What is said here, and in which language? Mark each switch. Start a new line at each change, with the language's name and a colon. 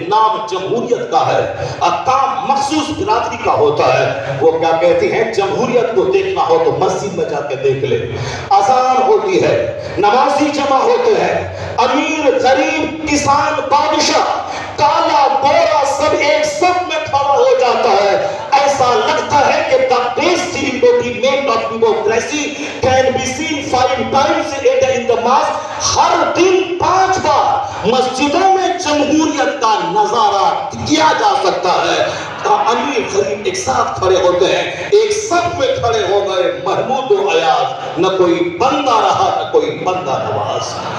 Urdu: نام جمہوریت کا ہے, کام مخصوص برادری کا ہوتا ہے. وہ کیا کہتی ہیں, جمہوریت کو دیکھنا ہو تو مسجد میں جا کے دیکھ لے. اذان ہوتی ہے, نمازی جمع ہوتے ہیں, امیر غریب کسان بادشاہ کالا گورا سب ایک سب میں کھڑا ہو جاتا ہے. ایسا لگتا ہے کہ
English: the best embodiment of democracy can be seen 5 times a day in the mosque.
Urdu: ہر دن 5 بار مسجدوں میں جمہوریت کا نظارہ کیا جا سکتا ہے. امیر غریب ایک ساتھ کھڑے ہوتے ہیں, ایک سب میں کھڑے ہو گئے, محمود و ایاز, نہ کوئی بندہ رہا نہ کوئی بندہ نواز.